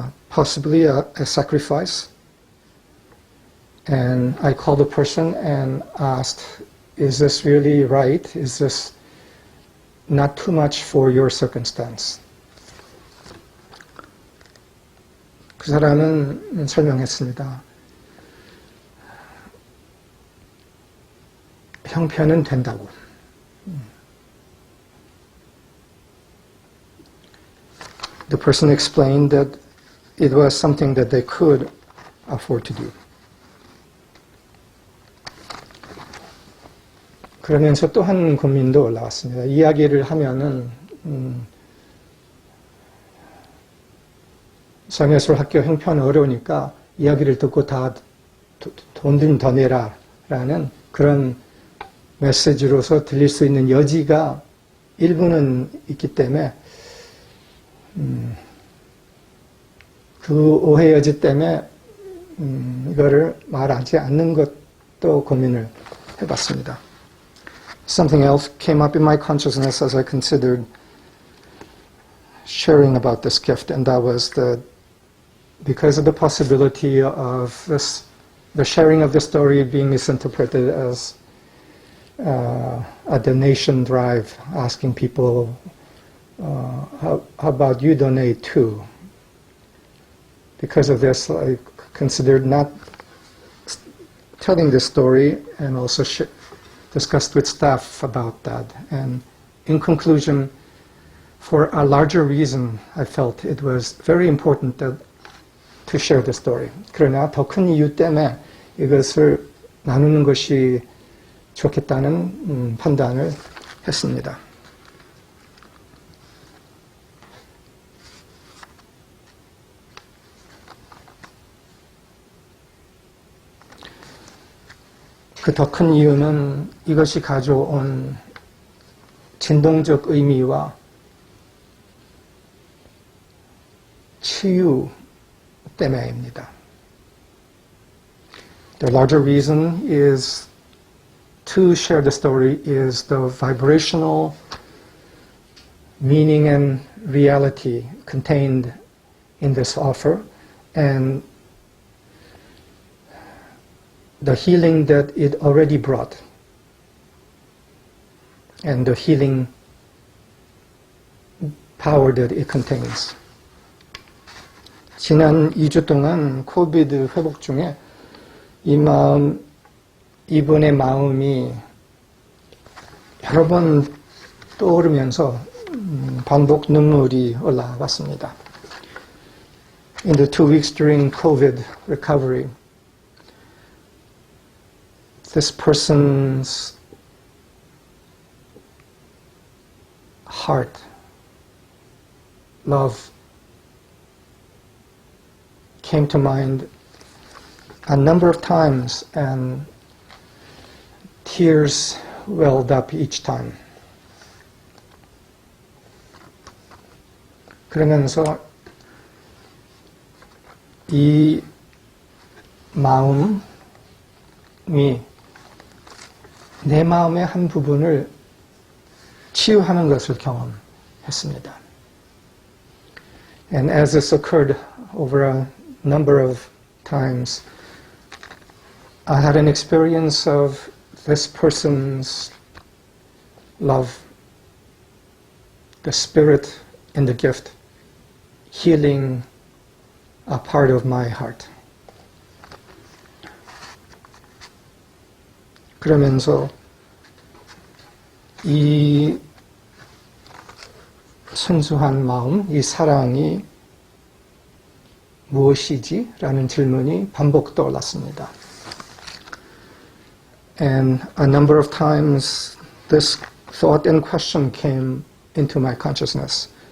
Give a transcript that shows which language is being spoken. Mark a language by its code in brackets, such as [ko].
[en] Possibly a sacrifice? And I called the person and asked, is this really right? Is this not too much for your circumstance? [ko] 그 사람은 설명했습니다. 형편은 된다고. [en] The person explained that it was something that they could afford to do. [ko] 그러면서 또 한 고민도 올라왔습니다. 이야기를 하면은 삶의예술학교 형편 어려우니까 이야기를 듣고 다 돈 좀 더 내라 라는 그런 메시지로서 들릴 수 있는 여지가 일부는 있기 때문에 그 오해 여지 때문에 이거를 말하지 않는 것도 고민을 해봤습니다. [en] Something else came up in my consciousness as I considered sharing about this gift, and that was that because of the possibility of the sharing of the story being misinterpreted as a donation drive, asking people how about you donate too? Because of this, I considered not telling this story and also discussed with staff about that. And in conclusion, for a larger reason, I felt it was very important to share the story. [ko] 그러나 더 큰 이유 때문에 이것을 나누는 것이 좋겠다는 판단을 했습니다. 그 더 큰 이유는 이것이 가져온 진동적 의미와 치유 때문에입니다. [en] The larger reason is to share the story is the vibrational meaning and reality contained in this offer and the healing that it already brought and the healing power that it contains. [ko] 지난 2주 동안 코비드 회복 중에 이분의 마음이 여러 번 떠오르면서 반복 눈물이 올라왔습니다. [en] In the 2 weeks during COVID recovery, this person's heart, love, came to mind a number of times and tears welled up each time. [ko] 그러면서 이 마음이 내 마음의 한 부분을 치유하는 것을 경험했습니다. [en] And as this occurred over a number of times, I had an experience of this person's love, the spirit in the gift, healing a part of my heart. [ko] 그러면서 이 순수한 마음, 이 사랑이 무엇이지? 라는 질문이 반복 떠올랐습니다. [en] And a number of times this thought and question came into my consciousness.